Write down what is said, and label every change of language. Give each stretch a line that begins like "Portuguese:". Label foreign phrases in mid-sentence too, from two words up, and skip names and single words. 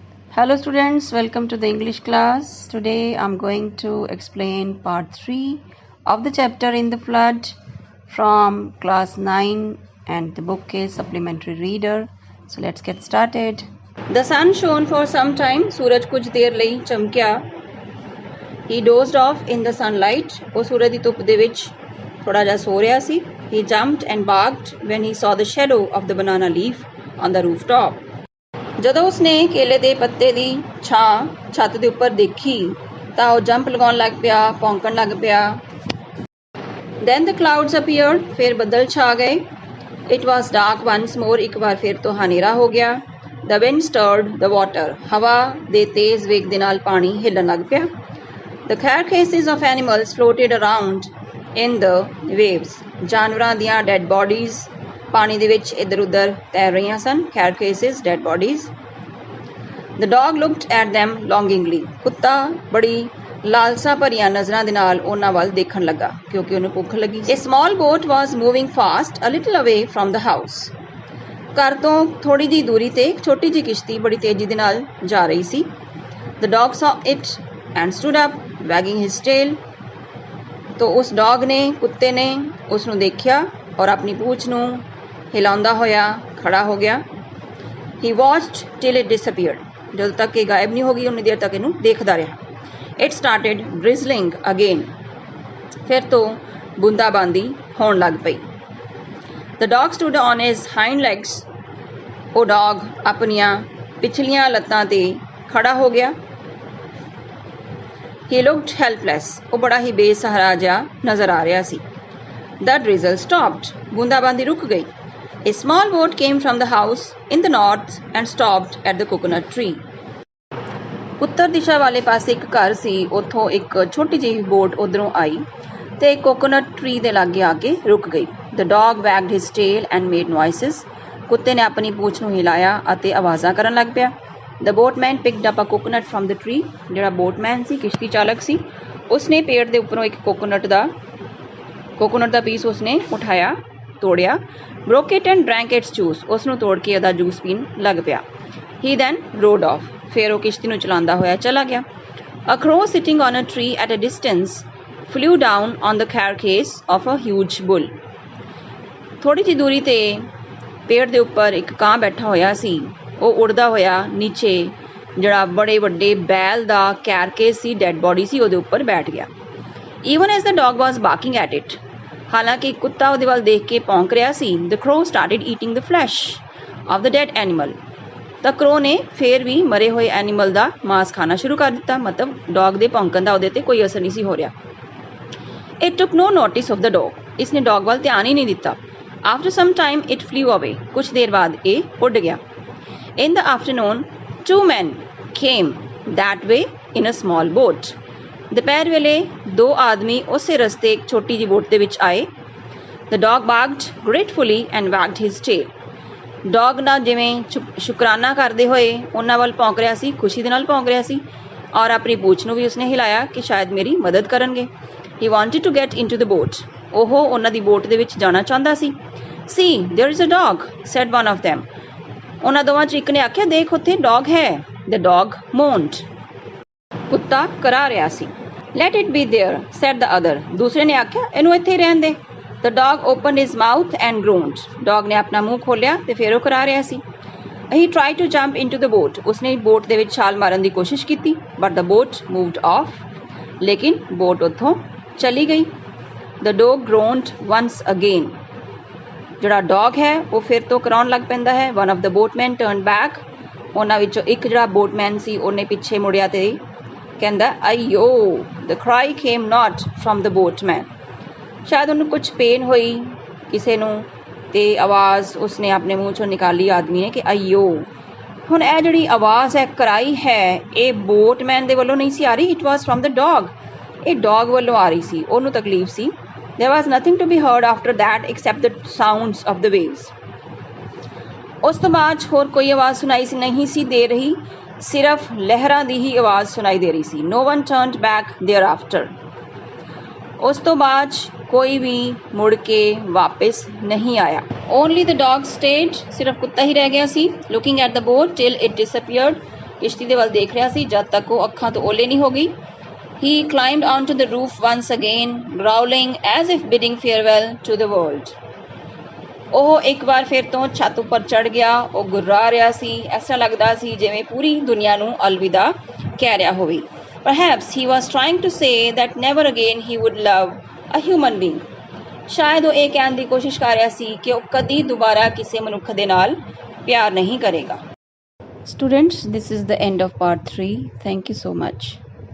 English: Hello students, welcome to the English class. Today I'm going to explain part 3 of the chapter In the Flood from class 9 and the book is Supplementary Reader. So let's get started. The sun shone for some time.
Punjabi: ਸੂਰਜ ਕੁਛ ਦੇਰ ਲਈ ਚਮਕਿਆ.
English: He dozed off in the sunlight.
Punjabi: ਉਹ ਸੂਰਜ ਦੀ ਧੁੱਪ ਦੇ ਵਿੱਚ ਥੋੜਾ ਜਿਹਾ ਸੋ ਰਿਹਾ ਸੀ.
English: He jumped and barked when he saw the shadow of the banana leaf on the rooftop.
Punjabi: ਜਦੋਂ ਉਸਨੇ ਕੇਲੇ ਦੇ ਪੱਤੇ ਦੀ ਛਾਂ ਛੱਤ ਦੇ ਉੱਪਰ ਦੇਖੀ ਤਾਂ ਉਹ ਜੰਪ ਲਗਾਉਣ ਲੱਗ ਪਿਆ, ਭੌਂਕਣ ਲੱਗ ਪਿਆ.
English: Then the clouds appeared.
Punjabi: ਫਿਰ ਬੱਦਲ ਛਾ ਗਏ.
English: It was dark once more.
Punjabi: ਇੱਕ ਵਾਰ ਫਿਰ ਤੋਂ ਹਨੇਰਾ ਹੋ ਗਿਆ.
English: The wind stirred the water.
Punjabi: ਹਵਾ ਦੇ ਤੇਜ਼ ਵੇਗ ਦੇ ਨਾਲ ਪਾਣੀ ਹਿੱਲਣ ਲੱਗ ਪਿਆ.
English: The carcasses of animals floated around in the waves.
Punjabi: ਜਾਨਵਰਾਂ ਦੀਆਂ
English: dead bodies
Punjabi: ਪਾਣੀ ਦੇ ਵਿੱਚ ਇੱਧਰ ਉੱਧਰ ਤੈਰ ਰਹੀਆਂ ਸਨ.
English: carcasses, dead bodies. The dog looked at them longingly.
Punjabi: ਕੁੱਤਾ ਬੜੀ ਲਾਲਸਾ ਭਰੀਆਂ ਨਜ਼ਰਾਂ ਦੇ ਨਾਲ ਉਹਨਾਂ ਵੱਲ ਦੇਖਣ ਲੱਗਾ ਕਿਉਂਕਿ ਉਹਨੂੰ ਭੁੱਖ ਲੱਗੀ.
English: A small boat was moving fast a little away from the house.
Punjabi: ਘਰ ਤੋਂ ਥੋੜੀ ਜਿਹੀ ਦੂਰੀ ਤੇ ਇੱਕ ਛੋਟੀ ਜਿਹੀ ਕਿਸ਼ਤੀ ਬੜੀ ਤੇਜ਼ੀ ਦੇ ਨਾਲ ਜਾ ਰਹੀ ਸੀ.
English: The dog saw it and stood up, wagging his tail.
Punjabi: ਤੋ ਉਸ ਡੌਗ ਨੇ ਕੁੱਤੇ ਨੇ ਉਸਨੂੰ ਦੇਖਿਆ ਔਰ ਅਪਣੀ ਪੂੰਛ ਨੂੰ ਹਿਲਾਉਂਦਾ ਹੋਇਆ ਖੜ੍ਹਾ ਹੋ ਗਿਆ.
English: He watched till it disappeared.
Punjabi: ਜਦੋਂ ਤੱਕ ਇਹ ਗਾਇਬ ਨਹੀਂ ਹੋ ਗਈ ਉਨੀ ਦੇਰ ਤੱਕ ਇਹਨੂੰ ਦੇਖਦਾ ਰਿਹਾ.
English: It started drizzling again.
Punjabi: ਫਿਰ ਤੋ ਬੂੰਦਾਬਾਂਦੀ ਹੋਣ ਲੱਗ ਪਈ.
English: The dog stood on his hind legs.
Punjabi: ਉਹ ਡੌਗ ਅਪਣੀਆਂ ਪਿਛਲੀਆਂ ਲੱਤਾਂ ਤੇ ਖੜ੍ਹਾ ਹੋ ਗਿਆ.
English: He looked helpless.
Punjabi: ਉਹ ਬੜਾ ਹੀ ਬੇਸਹਾਰਾ ਜਿਹਾ ਨਜ਼ਰ ਆ ਰਿਹਾ ਸੀ.
English: The drizzle stopped.
Punjabi: ਬੂੰਦਾਬਾਂਦੀ ਰੁਕ ਗਈ.
English: A small boat came from the house in the north and stopped at the coconut tree.
Punjabi: ਉੱਤਰ ਦਿਸ਼ਾ ਵਾਲੇ ਪਾਸੇ ਇੱਕ ਘਰ ਸੀ. ਉੱਥੋਂ ਇੱਕ ਛੋਟੀ ਜਿਹੀ ਬੋਟ ਉਧਰੋਂ ਆਈ ਤੇ
English: coconut tree
Punjabi: ਦੇ ਲਾਗੇ ਆ ਕੇ ਰੁਕ ਗਈ.
English: The dog wagged his tail and made noises.
Punjabi: ਕੁੱਤੇ ਨੇ ਆਪਣੀ ਪੂੰਛ ਨੂੰ ਹਿਲਾਇਆ ਅਤੇ ਆਵਾਜ਼ਾਂ ਕਰਨ ਲੱਗ ਪਿਆ.
English: The boatman picked up a coconut from the tree.
Punjabi: ਜਿਹੜਾ ਬੋਟਮੈਨ ਸੀ, ਕਿਸ਼ਤੀ ਚਾਲਕ ਸੀ, ਉਸਨੇ ਪੇੜ ਦੇ ਉੱਪਰੋਂ ਇੱਕ ਕੋਕੋਨਟ ਦਾ ਪੀਸ ਉਸਨੇ ਉਠਾਇਆ, ਤੋੜਿਆ.
English: broke it and drank its juice.
Punjabi: ਉਸਨੂੰ ਤੋੜ ਕੇ ਉਹਦਾ ਜੂਸ ਪੀਣ ਲੱਗ ਪਿਆ.
English: He then rode off.
Punjabi: ਫਿਰ ਉਹ ਕਿਸ਼ਤੀ ਨੂੰ ਚਲਾਉਂਦਾ ਹੋਇਆ ਚਲਾ ਗਿਆ.
English: A crow sitting on a tree at a distance flew down on the carcass of a huge bull.
Punjabi: ਥੋੜੀ ਜਿਹੀ ਦੂਰੀ ਤੇ ਪੇੜ ਦੇ ਉੱਪਰ ਇੱਕ ਕਾਂ ਬੈਠਾ ਹੋਇਆ ਸੀ. ਉਹ ਉੜਦਾ ਹੋਇਆ ਨੀਚੇ ਜਿਹੜਾ ਬੜੇ ਵੱਡੇ ਬੈਲ ਦਾ ਕੈਰਕੇਸ ਸੀ,
English: dead body
Punjabi: ਸੀ, ਉਹਦੇ ਉੱਪਰ ਬੈਠ ਗਿਆ.
English: Even as the dog was barking at it.
Punjabi: ਹਾਲਾਂਕਿ ਕੁੱਤਾ ਉਹਦੇ ਵੱਲ ਦੇਖ ਕੇ ਭੌਂਕ ਰਿਹਾ ਸੀ.
English: The crow started eating the flesh of the dead animal.
Punjabi: ਤਾਂ ਕ੍ਰੋ ਨੇ ਫੇਰ ਵੀ ਮਰੇ ਹੋਏ ਐਨੀਮਲ ਦਾ ਮਾਸ ਖਾਣਾ ਸ਼ੁਰੂ ਕਰ ਦਿੱਤਾ. ਮਤਲਬ ਡੌਗ ਦੇ ਭੌਂਕਣ ਦਾ ਉਹਦੇ ਤੇ ਕੋਈ ਅਸਰ ਨਹੀਂ ਸੀ ਹੋ ਰਿਹਾ.
English: It took no notice of the dog.
Punjabi: ਇਸਨੇ ਡੌਗ ਵੱਲ ਧਿਆਨ ਹੀ ਨਹੀਂ ਦਿੱਤਾ.
English: After some time it flew away.
Punjabi: ਕੁਛ ਦੇਰ ਬਾਅਦ ਇਹ ਉੱਡ ਗਿਆ.
English: In the afternoon, 2 men came that way in a small boat.
Punjabi: ਦੁਪਹਿਰ ਵੇਲੇ 2 ਆਦਮੀ ਉਸੇ ਰਸਤੇ ਇੱਕ ਛੋਟੀ ਜਿਹੀ ਬੋਟ ਦੇ ਵਿੱਚ ਆਏ.
English: The dog barked gratefully and wagged his tail.
Punjabi: ਡੌਗ ਨਾਲ ਜਿਵੇਂ ਸ਼ੁਕਰਾਨਾ ਕਰਦੇ ਹੋਏ ਉਹਨਾਂ ਵੱਲ ਭੌਂਕ ਰਿਹਾ ਸੀ, ਖੁਸ਼ੀ ਦੇ ਨਾਲ ਭੌਂਕ ਰਿਹਾ ਸੀ ਔਰ ਆਪਣੀ ਪੂਛ ਨੂੰ ਵੀ ਉਸਨੇ ਹਿਲਾਇਆ ਕਿ ਸ਼ਾਇਦ ਮੇਰੀ ਮਦਦ ਕਰਨਗੇ.
English: He wanted to get into the boat.
Punjabi: ਉਹ ਉਹਨਾਂ ਦੀ ਬੋਟ ਦੇ ਵਿੱਚ ਜਾਣਾ ਚਾਹੁੰਦਾ ਸੀ.
English: See, there is a dog, said one of them.
Punjabi: ਉਹਨਾਂ ਦੋਵਾਂ 'ਚ ਇੱਕ ਨੇ ਆਖਿਆ, ਦੇਖ ਉੱਥੇ ਡੌਗ ਹੈ.
English: The dog moaned.
Punjabi: ਕੁੱਤਾ ਕਰਾ ਰਿਹਾ ਸੀ.
English: Let it be there, said the other.
Punjabi: ਦੂਸਰੇ ਨੇ ਆਖਿਆ, ਇਹਨੂੰ ਇੱਥੇ ਰਹਿਣ ਦੇ.
English: The dog opened his mouth and groaned.
Punjabi: ਡੌਗ ਨੇ ਆਪਣਾ ਮੂੰਹ ਖੋਲ੍ਹਿਆ ਤੇ ਫਿਰ ਉਹ ਕਰਾ ਰਿਹਾ ਸੀ.
English: He tried to jump into the boat.
Punjabi: ਉਸਨੇ ਬੋਟ ਦੇ ਵਿੱਚ ਛਾਲ ਮਾਰਨ ਦੀ ਕੋਸ਼ਿਸ਼ ਕੀਤੀ.
English: But the boat moved off.
Punjabi: ਲੇਕਿਨ ਬੋਟ ਉੱਥੋਂ ਚਲੀ ਗਈ.
English: The dog groaned once again.
Punjabi: ਜਿਹੜਾ ਡੌਗ ਹੈ ਉਹ ਫਿਰ ਤੋਂ ਕਰਾਉਣ ਲੱਗ ਪੈਂਦਾ ਹੈ.
English: One of the boatmen turned back.
Punjabi: ਉਹਨਾਂ ਵਿੱਚੋਂ ਇੱਕ ਜਿਹੜਾ ਬੋਟਮੈਨ ਸੀ ਉਹਨੇ ਪਿੱਛੇ ਮੁੜਿਆ ਤੇ ਕਹਿੰਦਾ, ਅਯੋ.
English: The cry came not from the boatman.
Punjabi: ਸ਼ਾਇਦ ਉਹਨੂੰ ਕੁਛ ਪੇਨ ਹੋਈ ਕਿਸੇ ਨੂੰ ਤੇ ਆਵਾਜ਼ ਉਸਨੇ ਆਪਣੇ ਮੂੰਹ 'ਚੋਂ ਨਿਕਾਲੀ ਆਦਮੀ ਨੇ ਕਿ ਅਯੋ. ਹੁਣ ਇਹ ਜਿਹੜੀ ਆਵਾਜ਼ ਹੈ, ਕਰਾਈ ਹੈ, ਇਹ ਬੋਟਮੈਨ ਦੇ ਵੱਲੋਂ ਨਹੀਂ ਸੀ ਆ ਰਹੀ.
English: It was from the dog.
Punjabi: ਇਹ ਡੌਗ ਵੱਲੋਂ ਆ ਰਹੀ ਸੀ. ਉਹਨੂੰ ਤਕਲੀਫ ਸੀ.
English: There was nothing to be heard after that except the sounds of the waves.
Punjabi: ਉਸ ਤੋਂ ਬਾਅਦ ਹੋਰ ਕੋਈ ਆਵਾਜ਼ ਸੁਣਾਈ ਨਹੀਂ ਸੀ ਦੇ ਰਹੀ. ਸਿਰਫ ਲਹਿਰਾਂ ਦੀ ਹੀ ਆਵਾਜ਼ ਸੁਣਾਈ ਦੇ ਰਹੀ ਸੀ.
English: No one turned back thereafter.
Punjabi: ਉਸ ਤੋਂ ਬਾਅਦ ਕੋਈ ਵੀ ਮੁੜ ਕੇ ਵਾਪਸ ਨਹੀਂ ਆਇਆ.
English: Only the dog stayed.
Punjabi: ਸਿਰਫ ਕੁੱਤਾ ਹੀ ਰਹਿ ਗਿਆ ਸੀ.
English: Looking at the boat till it disappeared.
Punjabi: ਕਿਸ਼ਤੀ ਦੇ ਵੱਲ ਦੇਖ ਰਿਹਾ ਸੀ ਜਦ ਤੱਕ ਉਹ ਅੱਖਾਂ ਤੋਂ ਓਲੇ ਨਹੀਂ ਹੋ ਗਈ।
English: He climbed onto the roof once again, growling as if bidding farewell to the world.
Punjabi: ਉਹ ਇੱਕ ਵਾਰ ਫਿਰ ਤੋਂ ਛੱਤ ਉੱਪਰ ਚੜ੍ਹ ਗਿਆ। ਉਹ ਗੁर्रा ਰਿਹਾ ਸੀ, ਇਸ ਤਰ੍ਹਾਂ ਲੱਗਦਾ ਸੀ ਜਿਵੇਂ ਪੂਰੀ ਦੁਨੀਆ ਨੂੰ ਅਲਵਿਦਾ ਕਹਿ ਰਿਹਾ ਹੋਵੇ।
English: Perhaps he was trying to say that never again he would love a human being.
Punjabi: ਸ਼ਾਇਦ ਉਹ ਇਹ ਕਹਿਣ ਦੀ ਕੋਸ਼ਿਸ਼ ਕਰ ਰਿਹਾ ਸੀ ਕਿ ਉਹ ਕਦੀ ਦੁਬਾਰਾ ਕਿਸੇ ਮਨੁੱਖ ਦੇ ਨਾਲ ਪਿਆਰ ਨਹੀਂ ਕਰੇਗਾ।
English: Students, this is the end of part 3. Thank you so much.